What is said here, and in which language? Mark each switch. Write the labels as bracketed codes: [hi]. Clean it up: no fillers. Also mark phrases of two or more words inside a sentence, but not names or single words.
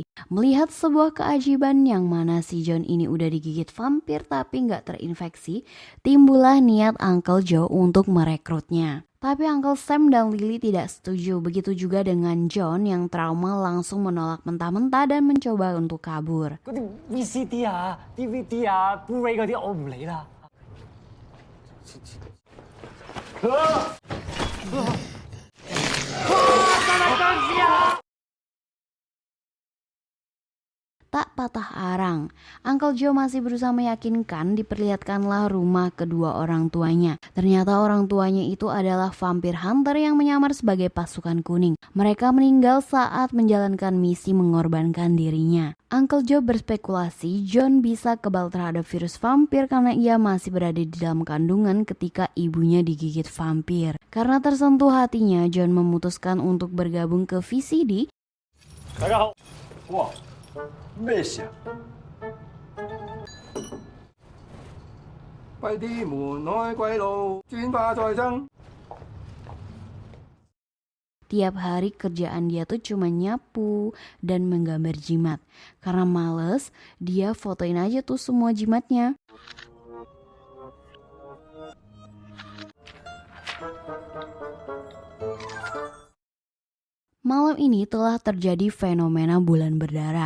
[id] Melihat sebuah keajaiban yang mana si John ini udah digigit vampir tapi nggak terinfeksi, timbullah niat Uncle Joe untuk merekrutnya. Tapi Uncle Sam dan Lily tidak setuju, begitu juga dengan John yang trauma langsung menolak mentah-mentah dan mencoba untuk kabur. [yue] 嗰啲 VCD 啊、DVD 啊、Blu-ray 嗰啲我唔理啦。 [id] Tak patah arang, Uncle Joe masih berusaha meyakinkan. Diperlihatkanlah rumah kedua orang tuanya. Ternyata orang tuanya itu adalah vampir hunter yang menyamar sebagai pasukan kuning. Mereka meninggal saat menjalankan misi mengorbankan dirinya. Uncle Joe berspekulasi John bisa kebal terhadap virus vampir karena ia masih berada di dalam kandungan ketika ibunya digigit vampir. Karena tersentuh hatinya, John memutuskan untuk bergabung ke VCD. [yue] 大家好，哇，咩事啊？閉啲門開鬼路，轉化再生。 [id] Tiap hari kerjaan dia tuh cuma nyapu dan menggambar jimat. Karena males, dia fotoin aja tuh semua jimatnya. Malam ini telah terjadi fenomena bulan berdarah.